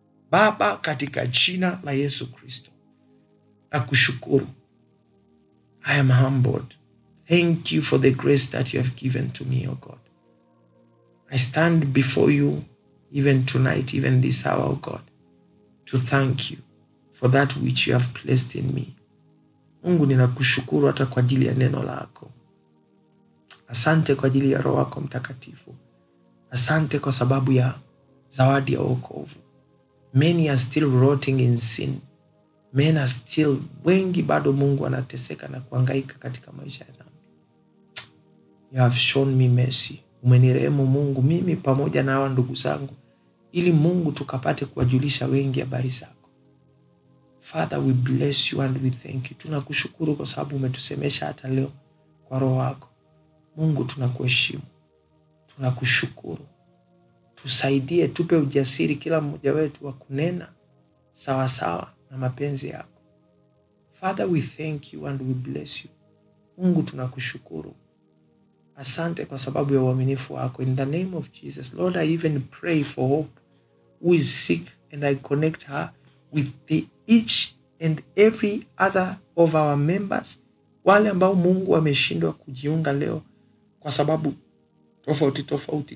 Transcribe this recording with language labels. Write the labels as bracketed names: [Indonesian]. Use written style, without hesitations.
[Swahili] Baba, katika jina la Yesu Kristo, nakushukuru. [English] I am humbled. Thank you for the grace that you have given to me, oh God. I stand before you even tonight, even this hour, oh God, to thank you for that which you have placed in me. [Swahili] Mungu, ninakushukuru hata kwa ajili ya neno lako. Asante kwa ajili ya Roho wako Mtakatifu. Asante kwa sababu ya zawadi ya wokovu. [English] Many are still rotting in sin. Men are still, [Swahili] wengi bado Mungu wanateseka na kuhangaika katika maisha ya dhambi. [English] You have shown me mercy. [Swahili] Umenirehemu Mungu, mimi pamoja na hawa ndugu zangu, ili Mungu tukapate kuwajulisha wengi habari zako. [English] Father, we bless you and we thank you. [Swahili] Tunakushukuru kwa sababu umetusemesha hata leo kwa Roho wako. Mungu, tunakuheshimu. Tunakushukuru. Tusaidie, tupe ujasiri kila mmoja wetu wa kunena sawa sawa na mapenzi yako. [English] Father, we thank you and we bless you. [Swahili] Mungu, tunakushukuru. Asante kwa sababu ya uaminifu wako. [English] In the name of Jesus, Lord, I even pray for Hope, who is sick, and I connect her with each and every other of our members, [Swahili] wale ambao Mungu wameshindwa kujiunga leo kwa sababu tofauti tofauti.